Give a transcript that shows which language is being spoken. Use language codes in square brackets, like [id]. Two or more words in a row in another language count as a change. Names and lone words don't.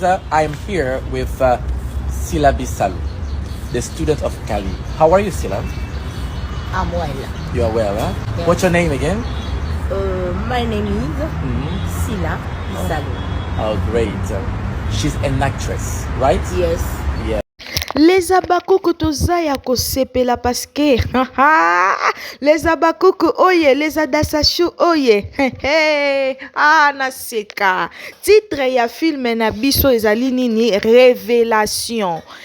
[en] I'm here with Sila Bisalu, the student of Cali. How are you, Sila? I'm well. You are well, huh? Yeah. What's your name again? My name is Sila Bisalu. Oh, great. She's an actress, right? Yes. Yeah. [ln] Les abakuku tozaya kosepela paske les abakuku oye les adasashu oye naseka titre ya film na biso ezali nini révélation